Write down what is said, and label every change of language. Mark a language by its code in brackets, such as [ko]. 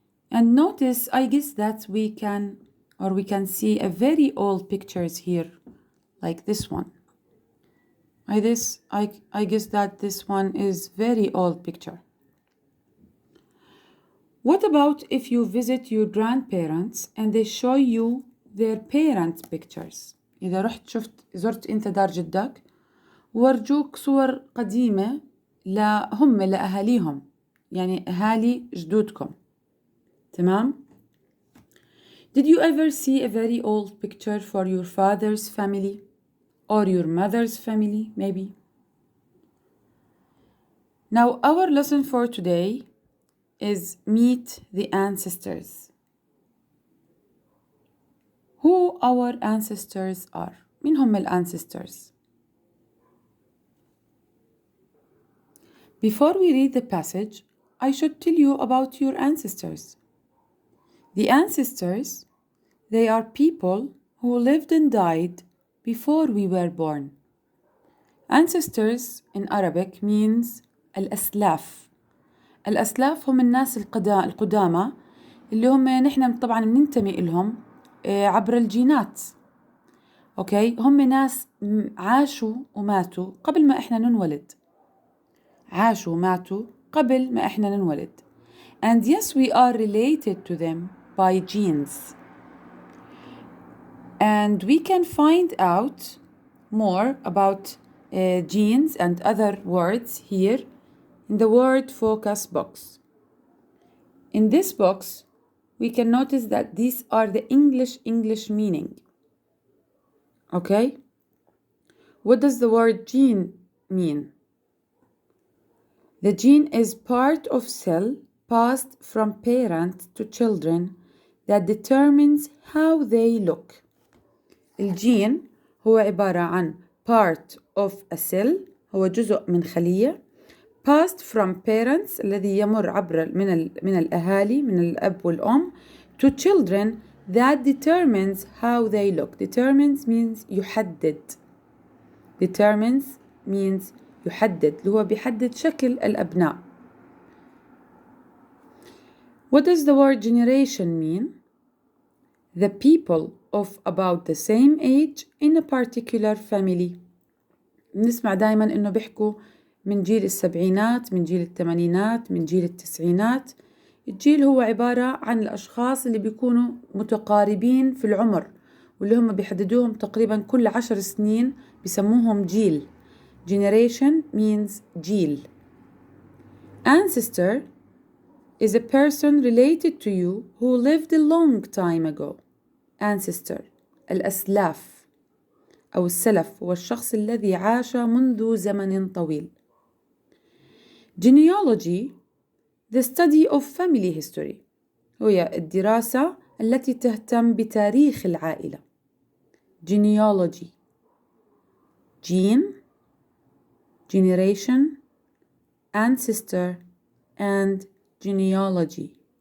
[en] And notice, I guess that we can see a very old pictures here, like this one. I guess that this one is very old picture. What about if you visit your grandparents and they show you their parents' pictures? [ar] إذا رحت زرت أنت دار جدك ورجوك صور قديمة هم لأهاليهم، يعني أهالي جدودكم. تمام؟ [en] Did you ever see a very old picture for your father's family or your mother's family maybe? Now our lesson for today is meet the ancestors. Who our ancestors are? [ar] مين هم ancestors? [en] Before we read the passage, I should tell you about your ancestors. The ancestors, they are people who lived and died before we were born. Ancestors in Arabic means الأسلاف. [ar] الأسلاف هم الناس القدامى اللي هم نحن طبعا بننتمي إلهم عبر الجينات. أوكي، هم ناس عاشوا وماتوا قبل ما إحنا ننولد. عاشوا وماتوا قبل ما إحنا ننولد. [en] And yes, we are related to them by genes. And we can find out more about genes and other words here in the word focus box. In this box, we can notice that these are the English meaning. Okay? What does the word gene mean? The gene is part of cell passed from parent to children that determines how they look. [ar] الجين هو عبارة عن [en] part of a cell، [ar] هو جزء من خلية [en] passed from parents [ar] الذي يمر عبر من الأهالي من الأب والأم [en] to children that determines how they look. Determines means يحدد. Determines means [ar] يحدد اللي هو بيحدد شكل الأبناء. [en] What does the word generation mean? The people of about the same age in a particular family. [ar] نسمع دايما إنه بيحكوا من جيل السبعينات، من جيل الثمانينات، من جيل التسعينات. الجيل هو عبارة عن الأشخاص اللي بيكونوا متقاربين في العمر واللي هم بيحددوهم تقريبا كل 10 سنين بيسموهم جيل. [en] Generation means جيل. Ancestor is a person related to you who lived a long time ago. [ar] Ancestor الأسلاف أو السلف هو الشخص الذي عاش منذ زمن طويل. [en] Genealogy the study of family history [ar] هي الدراسة التي تهتم بتاريخ العائلة. [en] Genealogy gene, generation, ancestor and genealogy.